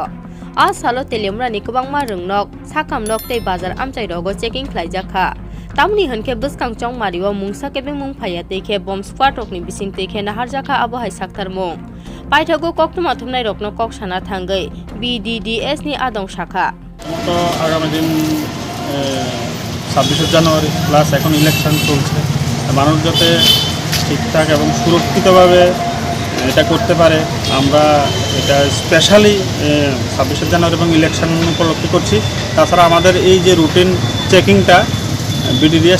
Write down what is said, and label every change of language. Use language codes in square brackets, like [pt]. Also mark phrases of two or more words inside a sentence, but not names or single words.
[trp] A Salo Telemra Nikobangma Rungnok, Sakam Nok te Bazar Amchai Rogo checking Klajaka. Tamni Hanke Buskang Chongmari o Mungsa Kebe Mung Payate ke [en] bomb squad [trp] Rokni Bising Teke Naharjaka Abo Hai Saktar Mung. Paithago Koktumatumnai Rokno Kokshana Thangai, BDDS ni Adong Shaka. [bn] তো আগামী দিন 26 জানুয়ারি প্লাস এখন ইলেকশন চলছে মানুষ যাতে ঠিকঠাক এবং সুরক্ষিতভাবে এটা করতে পারে আমরা এটা স্পেশালি 26 জানুয়ারি এবং ইলেকশন উপলক্ষে করছি তাছাড়া আমাদের এই যে [en] routine checking [bn] বিডিডিএস